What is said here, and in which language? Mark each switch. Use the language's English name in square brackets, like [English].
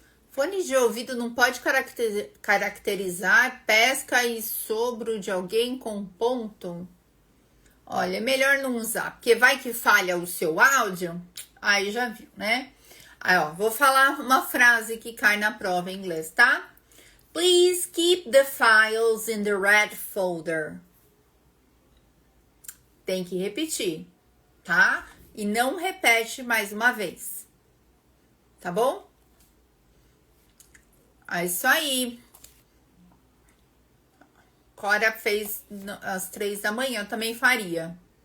[Portuguese] Fone de ouvido não pode caracterizar pesca e sopro de alguém com ponto? Olha, é melhor não usar, porque vai que falha o seu áudio. Aí já viu, né? Aí, ó, vou falar uma frase que cai na prova em inglês, tá? [English] Please keep the files in the red folder. [Portuguese] Tem que repetir, tá? E não repete mais uma vez. Tá bom? É isso aí. Cora fez às 3 da manhã, eu também faria.